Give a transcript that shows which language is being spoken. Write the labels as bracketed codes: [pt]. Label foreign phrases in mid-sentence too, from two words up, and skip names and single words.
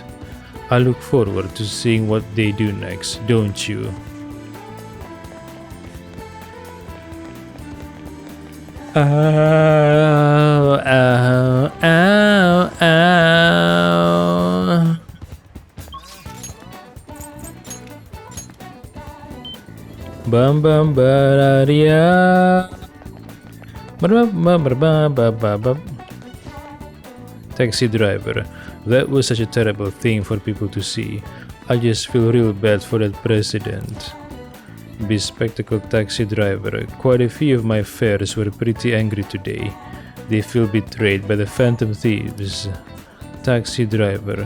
[en] I look forward to seeing what they do next, don't you? Ow, ow, ow, ow. Bam bam bararia. Taxi driver. That was such a terrible thing for people to see. I just feel real bad for that president. Bespectacled taxi driver. Quite a few of my fares were pretty angry today. They feel betrayed by the Phantom Thieves. Taxi driver.